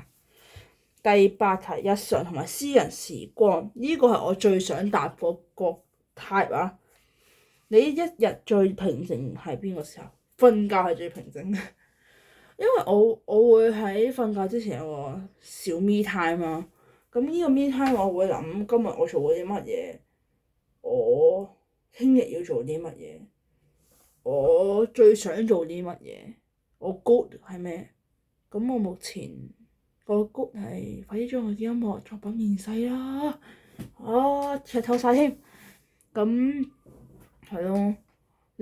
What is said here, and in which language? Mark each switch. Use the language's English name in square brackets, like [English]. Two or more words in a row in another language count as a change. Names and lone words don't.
[Cantonese] 第8題，日常同埋私人時光，呢個係我最想答嗰個 type 啊。你一日最平靜係邊個時候？瞓覺係最平靜，因為我會喺瞓覺之前有個小 [English] me time [Cantonese] 啊。咁呢個 [English] me time [Cantonese] 我會諗今日我做過啲乜嘢，我聽日要做啲乜嘢，我最想做啲乜嘢，我 good 係咩？咁我目前個 good 係快啲將我啲音樂作品面世啦！劇透晒添，咁係咯。